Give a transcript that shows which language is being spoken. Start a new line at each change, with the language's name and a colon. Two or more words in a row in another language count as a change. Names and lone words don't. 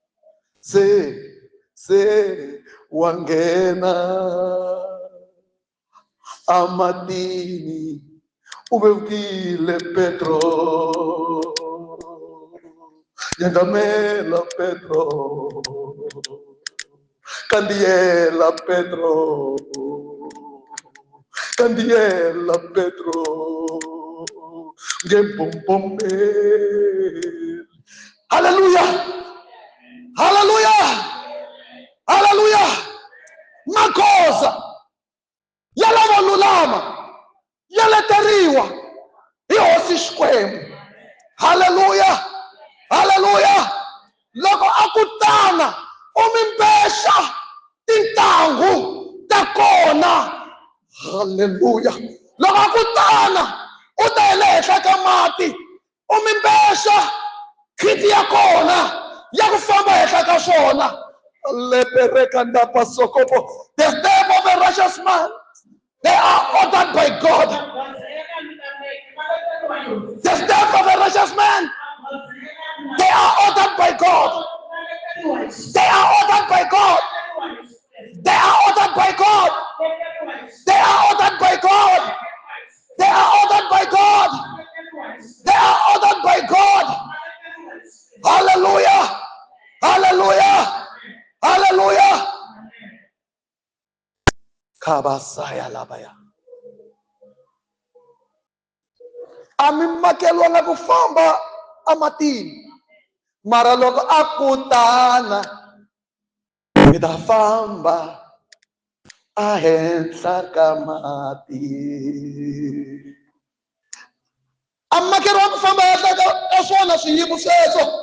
Tsonga: se wangena amatini ubevukile Petro yangamela Petro Candiela Petro Candiela Petro Ngempompe. Hallelujah. Hallelujah. Hallelujah. Makosa yalava lulama yaleteriwa hi hosi Xikwembu. Hallelujah. Hallelujah. Loko akutana umimpesha tintangu ta kona. Hallelujah. Loko akutana uta ehenhla ka mati umimpesha khiti ya kona ya ku famba henhla ka swona.
English: The step of a righteous man, they are ordered by God. The step of a righteous man, they are ordered by God. They are ordered by God. They are ordered by God. They are ordered by God. They are ordered by God. They are ordered by God. Hallelujah. Hallelujah. Hallelujah. Kabasaya labaya.
Tsonga: Amimakelwa na kufamba amatini. Mara loko akutana midafamba ahenhla ka mati. Amakelwa kufamba henhla ka swona swiyimo sweswo.